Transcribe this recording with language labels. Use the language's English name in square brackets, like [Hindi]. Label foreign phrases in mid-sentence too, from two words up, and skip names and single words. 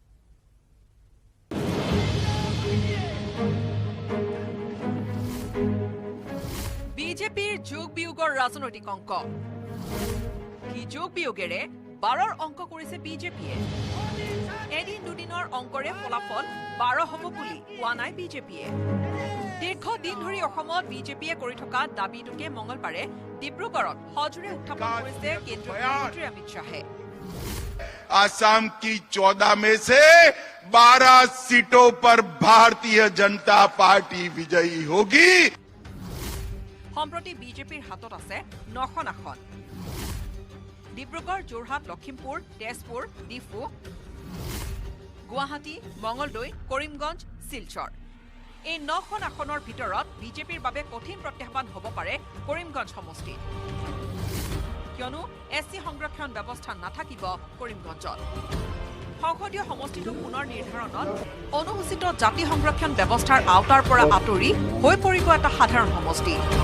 [Assamese] বিজেপিৰ যোগ বিয়োগৰ ৰাজনৈতিক অংক কি যোগ বিয়োগেৰে 12ৰ অংক কৰিছে বিজেপিয়ে এদিন দুদিনৰ অংকৰে ফলাফল 12 হ'ব বুলি কোৱা নাই বিজেপিয়ে দীৰ্ঘদিন ধৰি অসমত বিজেপিয়ে কৰি থকা দাবীটোকে মঙলবাৰে ডিব্ৰুগড়ত সজোৰে উত্থাপন কৰিছে কেন্দ্ৰীয় মন্ত্ৰী অমিত শ্বাহে [Hindi] आसाम की 14 में से 12 सीटों पर भारतीय जनता पार्टी विजयी होगी [Assamese] সম্প্ৰতি বিজেপিৰ হাতত আছে 9খন আসন ডিব্ৰুগড় যোৰহাট লখিমপুৰ তেজপুৰ ডিফু গুৱাহাটী মঙলদৈ কৰিমগঞ্জ শিলচৰ এই 9খন আসনৰ ভিতৰত বিজেপিৰ বাবে কঠিন প্ৰত্যাহ্বান হ'ব পাৰে কৰিমগঞ্জ সমষ্টিত কিয়নো এছচি সংৰক্ষণ ব্যৱস্থা নাথাকিব কৰিমগঞ্জত সংসদীয় সমষ্টিটো পুনৰ নিৰ্ধাৰণত অনুসূচিত জাতি সংৰক্ষণ ব্যৱস্থাৰ আওতাৰ পৰা আঁতৰি হৈ পৰিব এটা সাধাৰণ সমষ্টি